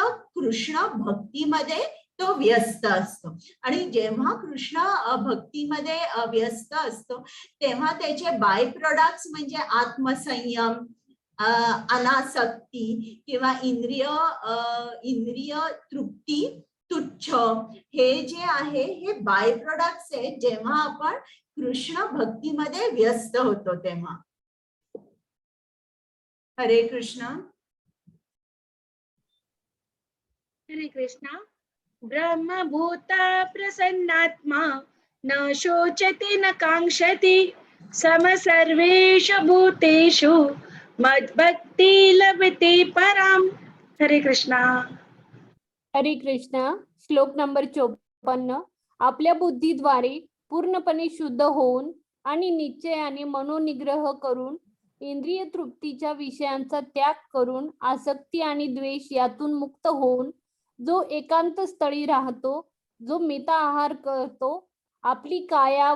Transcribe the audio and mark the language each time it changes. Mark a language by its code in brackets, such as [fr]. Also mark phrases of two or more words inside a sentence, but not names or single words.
[mr] कृष्ण भक्तीमध्ये तो व्यस्त असतो आणि जेव्हा कृष्ण भक्तीमध्ये व्यस्त असतो तेव्हा त्याचे [en] by products [mr] म्हणजे आत्मसंयम, अनासक्ती किंवा इंद्रिय तृप्ती, तुच्छ, हे जे आहे हे [en] by products [mr] आहे जेव्हा आपण कृष्ण भक्तीमध्ये व्यस्त होतो तेव्हा. हरे कृष्ण. हरे कृष्णा. [sa] ब्रह्मभूता प्रसन्नात्मा न शोचति न कांक्षति सम सर्वेषु भूतेषु मद्भक्ति लभते पराम. [mr] हरे कृष्णा. हरे कृष्णा. श्लोक नंबर 54. आपल्या बुद्धीद्वारे पूर्णपणे शुद्ध होऊन आणि निश्चयाने मनोनिग्रह करून इंद्रिय तृप्तीच्या विषयांचा त्याग करून आसक्ती आणि द्वेष यातून मुक्त होऊन जो एकांत स्थळी राहतो, जो मिता आहार करतो, आपली काया